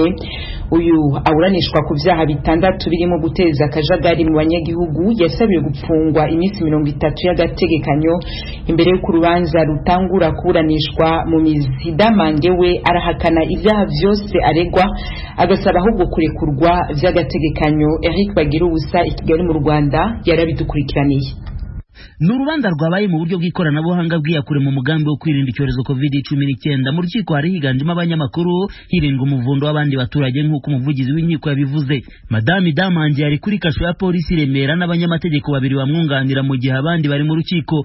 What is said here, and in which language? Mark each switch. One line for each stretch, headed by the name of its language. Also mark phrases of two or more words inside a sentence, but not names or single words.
Rundi: Uyu aburanishwa ku vyaha bitandatu birimo guteza akajagari mu banyagihugu, yasabiwe gupfungwa iminsi 30 y'agategekanyo imbere y'uko urubanza rutangura kuburanishwa mu mizi. Idamange we arahakana ivyaha vyose aregwa, agasaba ahubwo kurekurwa vy'agategekanyo. Eric Bagirubusa i Kigali mu Rwanda yarabidukurikiraniye.
Kinyarwanda: N'urubanza rwabaye mu buryo bw'ikoranabuhanga bwiyakure mu mugambi wo kwirinda icyorezo COVID-19. Mu rukiko hari higanjemo abanyamakuru, hirindwa umuvundo w'abandi baturage nk'uko umuvugizi w'inkiko yabivuze. Madame Idamange yari kuri kasho ya polisi Remera n'abanyamategeko babiri bamwunganira mu gihe abandi bari mu rukiko.